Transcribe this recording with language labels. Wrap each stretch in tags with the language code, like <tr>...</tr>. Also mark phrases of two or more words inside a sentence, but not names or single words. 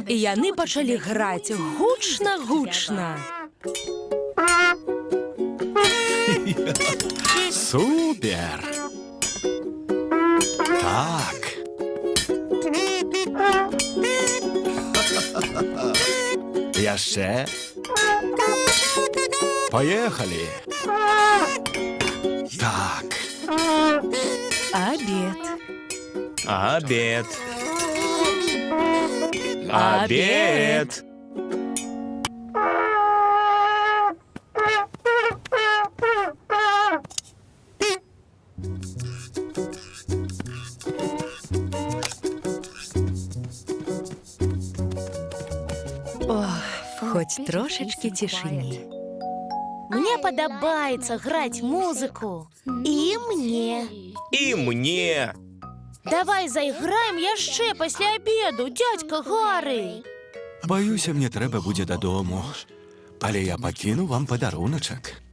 <be>І яны пачалі граць гучна-гучна. Супер! Так. Яшчэ. Поехали. Так. Абед. Обед. Обед. Обед. Ох, хоць трошечки цішыні. Мне падабаецца граць музыку. І мне. І мне. Давай зайграем яшчэ пасля абеду, дзядзька Гары. Баюся, мне трэба будзе дадому. Але я пакіну вам падаруначак.</be>